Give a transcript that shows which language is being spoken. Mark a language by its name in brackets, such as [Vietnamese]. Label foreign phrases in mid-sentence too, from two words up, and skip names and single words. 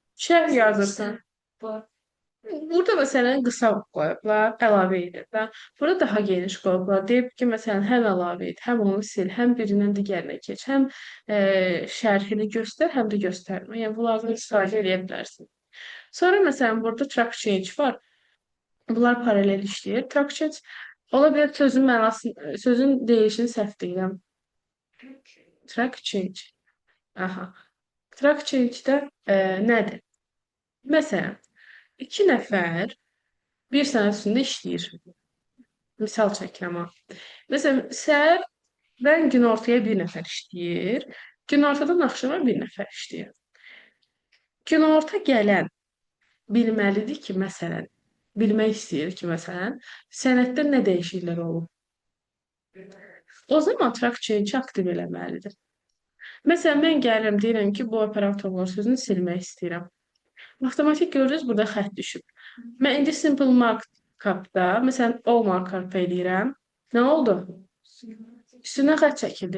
[Azerbaijani] Bəli. Şərh yazırsan. Burada məsələn qısa qoyublar, əlavə edirlər. Burada daha geniş qoyublar. Deyib ki, məsələn, həm əlavə et, həm onu sil, həm birindən digərinə keç, həm şərhini göstər, həm də göstərmə. Yəni bunlardan istifadə edə bilərsən. Sonra məsələn burada [English] track change [Azerbaijani] var. Bunlar paralel işləyir. [English] Track change [Azerbaijani] ola bilər sözün mənasını, sözün deyişini səhv deyirəm. [English] Track change. Aha. Track change- [Azerbaijani] də nədir? Məsələn, iki nəfər bir sənət üstündə işləyir. Misal çəkirəm ha. Məsələn, səhərdən günortaya bir nəfər işləyir, günortadan axşama bir nəfər işləyir. Günorta gələn bilməlidir ki, məsələn, bilmək istəyir ki, məsələn, sənətdə nə dəyişikliklər olub. O zaman [English] track change [Azerbaijani] aktiv eləməlidir. Məsələn, mən gəlirəm, deyirəm ki, bu operatorlar sözünü silmək istəyirəm. Avtomatik görürüz, burada xətt düşüb. Mən indi [English] simple markup- [Azerbaijani] da, məsələn, [English] all markup [Azerbaijani] eləyirəm. Nə oldu? Üstünə xətt çəkildi.